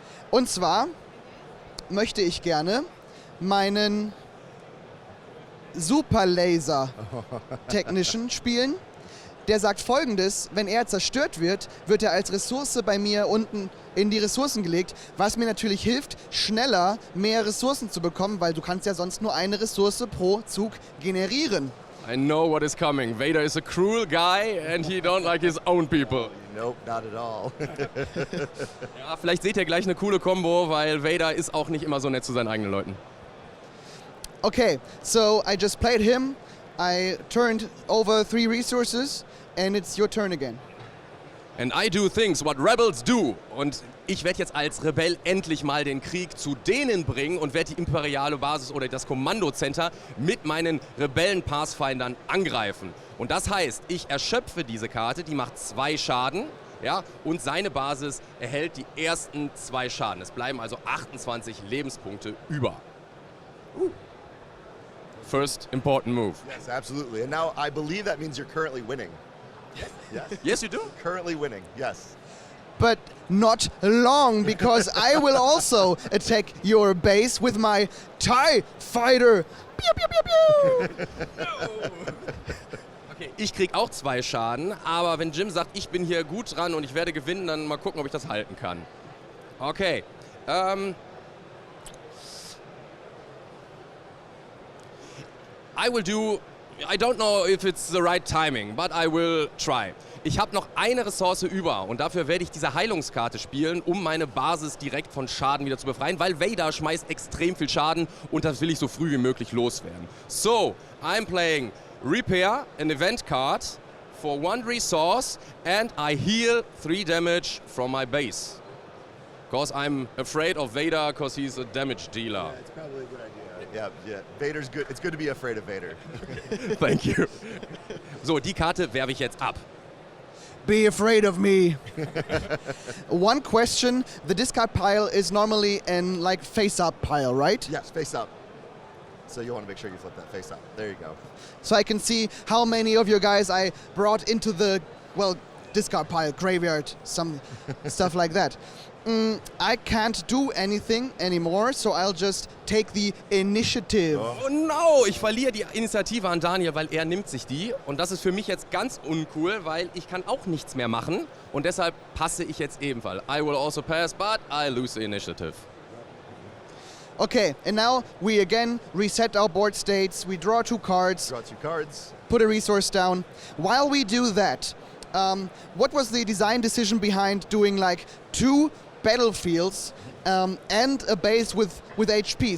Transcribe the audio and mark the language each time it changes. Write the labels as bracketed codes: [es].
[de] Und zwar möchte ich gerne meinen Super Laser Technician spielen. Der sagt Folgendes: Wenn er zerstört wird, wird er als Ressource bei mir unten in die Ressourcen gelegt, was mir natürlich hilft, schneller mehr Ressourcen zu bekommen, weil du kannst ja sonst nur eine Ressource pro Zug generieren. [en] I know what is coming. Vader is a cruel guy and he don't like his own people. Nope, not at all. [de] Ja, vielleicht seht ihr gleich eine coole Kombo, weil Vader ist auch nicht immer so nett zu seinen eigenen Leuten. [en] Okay, so I just played him. I turned over 3 resources and it's your turn again. And I do things what rebels do. [de] Und ich werde jetzt als Rebell endlich mal den Krieg zu denen bringen und werde die imperiale Basis oder das Kommandocenter mit meinen Rebellen-Pathfindern angreifen. Und das heißt, ich erschöpfe diese Karte, die macht 2 Schaden. Ja, und seine Basis erhält die ersten 2 Schaden. Es bleiben also 28 Lebenspunkte über. [en] First important move. Yes, absolutely. And now I believe that means you're currently winning. Yes. Yes, you do. Currently winning, yes. But not long, because I will also attack your base with my TIE Fighter. Pew, pew, pew, pew. [de] Okay, ich krieg auch 2 Schaden, aber wenn Jim sagt, ich bin hier gut dran und ich werde gewinnen, dann mal gucken, ob ich das halten kann. [en] Okay. I don't know if it's the right timing, but I will try. [de] Ich habe noch eine Ressource über und dafür werde ich diese Heilungskarte spielen, um meine Basis direkt von Schaden wieder zu befreien, weil Vader schmeißt extrem viel Schaden und das will ich so früh wie möglich loswerden. [en] So, I'm playing Repair, an event card for 1 resource and I heal 3 damage from my base. Because I'm afraid of Vader because he's a damage dealer. Yeah, it's probably a good idea. Yeah. Vader's good. It's good to be afraid of Vader. Thank you. [de] So, die Karte werfe ich jetzt ab. [en] Be afraid of me. One question: the discard pile is normally an like face-up pile, right? Yes, face up. So you want to make sure you flip that face up. There you go. So I can see how many of your guys I brought into the discard pile, graveyard, some stuff like that. I can't do anything anymore, so I'll just take the initiative. [de] Oh no, ich verliere die Initiative an Daniel, weil er nimmt sich die. Und das ist für mich jetzt ganz uncool, weil ich kann auch nichts mehr machen. Und deshalb passe ich jetzt ebenfalls. [en] I will also pass, but I lose the initiative. Okay, and now we again reset our board states. We draw 2 cards, Draw 2 cards. put a resource down. While we do that, what was the design decision behind doing like 2 battlefields and a base with HP?